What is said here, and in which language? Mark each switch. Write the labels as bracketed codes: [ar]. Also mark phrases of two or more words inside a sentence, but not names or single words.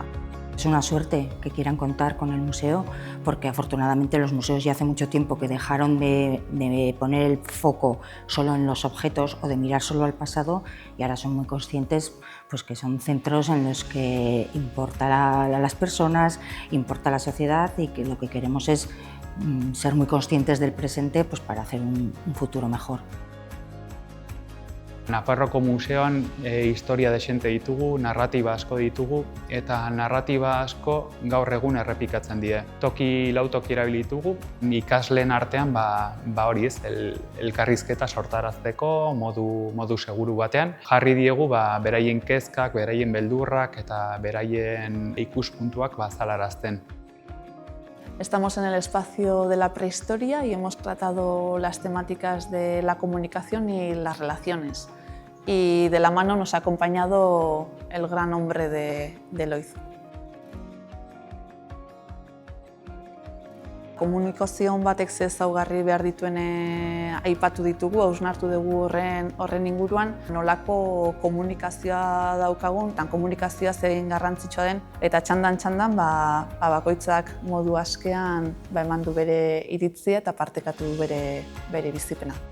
[es] Es una suerte que quieran contar con el museo porque afortunadamente los museos ya hace mucho tiempo que dejaron de poner el foco solo en los objetos o de mirar solo al pasado y ahora son muy conscientes pues, que son centros en los que importa a las personas, importa a la sociedad y que lo que queremos es ser muy conscientes del presente pues, para hacer un futuro mejor. [eu] Nafarroko museoan historia dexente ditugu, narratiba asko ditugu eta narratiba asko gaur egun errepikatzen die. Lautoki erabili ditugu, ikasleen artean hori ez, elkarrizketa sortarazteko modu seguru batean. Jarri diegu beraien kezkak, beraien beldurrak eta beraien ikuspuntuak azalarazten. [es] Estamos en el espacio de la prehistoria y hemos tratado las temáticas de la comunicación y las relaciones. Y de la mano nos ha acompañado el gran hombre de Loizu. [eu] Komunikazioan batek ze ezaugarri behar dituen aipatu ditugu, hausnartu dugu horren inguruan, nolako komunikazioa daukagun, eta komunikazioa zein garrantzitsua den, eta txandan bakoitzak modu askean eman du bere iritzia eta partekatu du bere bizipena.